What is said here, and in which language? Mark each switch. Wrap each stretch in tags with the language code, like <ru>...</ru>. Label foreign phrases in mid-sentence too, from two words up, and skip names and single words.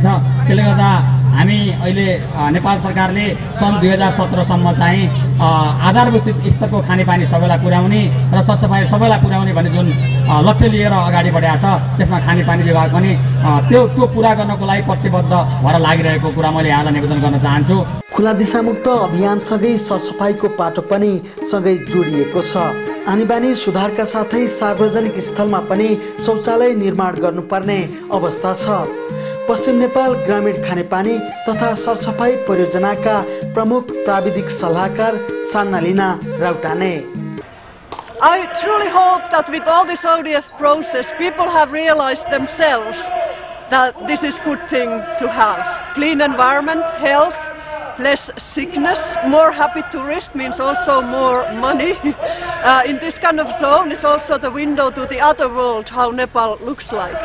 <ne>त्यसले गर्दा हामी अहिले नेपाल सरकारले सन् 2017सम्म चाहिँ आधारभूत स्तरको खानेपानी सबैलाई पुर्याउने र सरसफाइ सबैलाई पुर्याउने भन्ने जुन लक्ष्य लिएर अगाडि बढाएको छ, त्यसमा खानेपानी विभाग पनि त्यो पुरा गर्नको लागि प्रतिबद्ध भएर लागिरहेको कुरा मैले यहाँलाई निवेदन गर्न चाहन्छु। खुला दिशामुक्त अभियानसँगै सरसफाइको पाटो पनि सँगै जोडिएको छ। आनीबानी सुधारका साथै सार्वजनिक स्थलमा पनि शौचालय निर्माण गर्नुपर्ने अवस्था छ। पश्चिम नेपाल ग्रामीण खानेपानी तथा सरसफाई परियोजनाका प्रमुख प्राविधिक सल्लाहकार सान्नालिना राउटाने।</ne> <en>I truly hope that with all this ODF process, people have realized themselves that this is good thing to have. Clean environment, health, less sickness. More happy tourists means also more money. In this kind of zone is also the window to the other world, how Nepal looks like.</en>